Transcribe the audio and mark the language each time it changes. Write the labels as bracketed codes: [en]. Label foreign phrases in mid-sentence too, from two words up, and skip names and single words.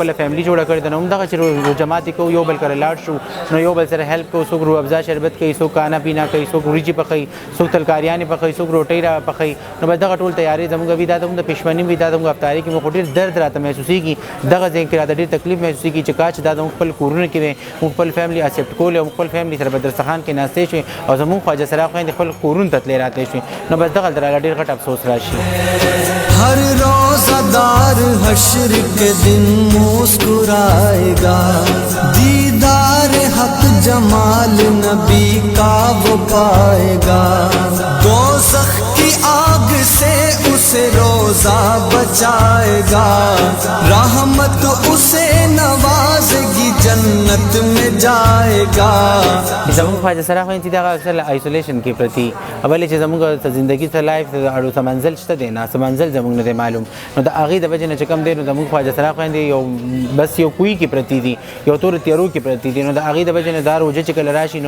[ps] خپله فیملي جوړه کړې ده نو همدغه چې روژه ماتې کوو یو بل کره لاړ شو نو یو بل سره هیلپ کوو څوک روح افزا شربت کوي څوک [ur] کانا پینا [ps] کوي څوک وریجې پخوي څوک ترکاریانې پخوي څوک روټۍ را پخوي نو بس دغه ټول تیارې زموږ وي دا زموږ د پښمني وي دا زموږ افطاري کې موږ خو ډېر درد راته محسوسېږي دغه ځای کې راته ډېر تکلیف محسوسېږي چې کاش دا زموږ خپل کورونه کې وی موږ خپل فیملي اکسپټ کولې او خپل فیملي سره په دسترخوان کې ناستې شوې او زموږ خواجه سرا خویندې خپل کورونو ته تلې راتلې شوې نو بس دغه دراله ډېر غټ افسوس راشي [ur] ہر روزہ دار حشر کے دن مسکرائے گا دیدار حق جمال نبی کا وہ پائے گا دوزخ کی آگ سے اسے روزہ بچائے گا رحمت اسے نوازے گی جنت میں جائے گا [ps] زموږ خواجه سرا خویندې چې دغه اکثر آیسولیشن کې پرتي اولې چې زموږ زندګي ته لایف اړو څه منزل شته دی نه څه منزل زموږ نه دی معلوم نو د هغې د وجې نه چې کوم دی نو زموږ خواجه سرا خویندې یو بس یو کوی کې پرتي دي یو تور تیارو کې پرتي دي نو د هغې د وجې نه دا روژه چې کله راشي نو